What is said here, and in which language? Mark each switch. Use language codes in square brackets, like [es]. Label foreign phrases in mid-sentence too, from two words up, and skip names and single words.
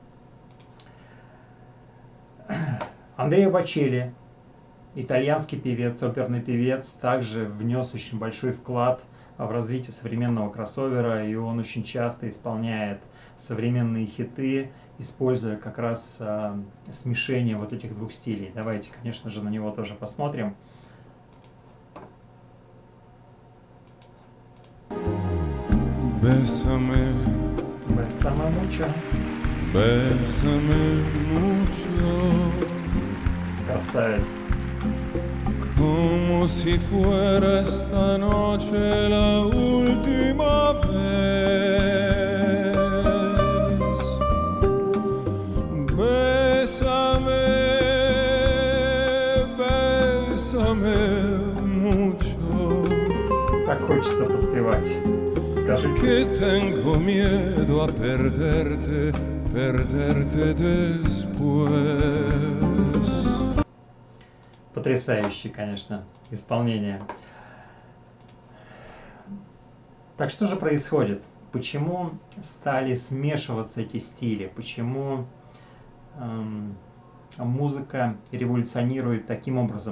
[ru] Андреа Бочелли, итальянский певец, оперный певец, также внес очень большой вклад в развитие современного кроссовера, и он очень часто исполняет современные хиты, используя как раз смешение вот этих двух стилей. Давайте, конечно же, на него тоже посмотрим. [es] Bésame, Bésame mucho. bésame mucho, [ru] Красавец. [es] como si fuera esta noche la última vez. Bésame, bésame mucho, [ru] Так хочется подпевать. Скажите. [es] que tengo miedo a perderte, perderte después. [ru] Потрясающее, конечно, исполнение. Так что же происходит? Почему стали смешиваться эти стили? Почему музыка революционирует таким образом?